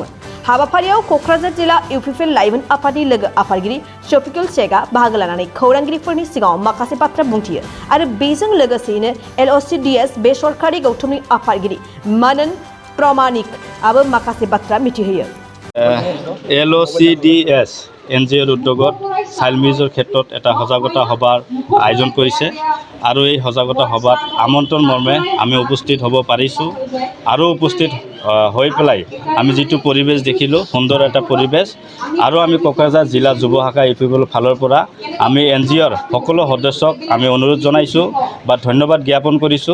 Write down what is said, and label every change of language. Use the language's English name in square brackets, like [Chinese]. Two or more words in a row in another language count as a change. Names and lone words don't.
[Bodo] हाबाफारियाव क'क्राझार जिल्ला इउपिपिएल लाइमोन आफादनि लोगो आफादगिरि शफिकुल शेखआ बाहागो लानानै खौरांगिरिफोरनि सिगाङाव माखासे बाथ्रा बुंथियो आरो बेजों लोगोसेयैनो LOCDS बेसरकारि गौथुमनि आफादगिरि मनन प्रमाणिकआबो माखासे बाथ्रा मिथिहोयो। [Assamese] LOCDS NGOৰ উদ্যোগত [English] child marriage [Assamese] ক্ষেত্ৰত এটা সজাগতা সভাৰ আয়োজন কৰিছে আৰু এই সজাগতা সভাত আমন্ত্ৰণ মৰ্মে আমি উপস্থিত হ'ব পাৰিছোঁ আৰু উপস্থিত হৈ পেলাই আমি যিটো পৰিৱেশ দেখিলোঁ সুন্দৰ এটা পৰিৱেশ আৰু আমি কোকৰাঝাৰ জিলা যুৱ শাখা ইউপিপিএলৰ ফালৰ পৰা আমি NGOৰ সকলো সদস্যক আমি অনুৰোধ জনাইছোঁ বা ধন্যবাদ জ্ঞাপন কৰিছোঁ।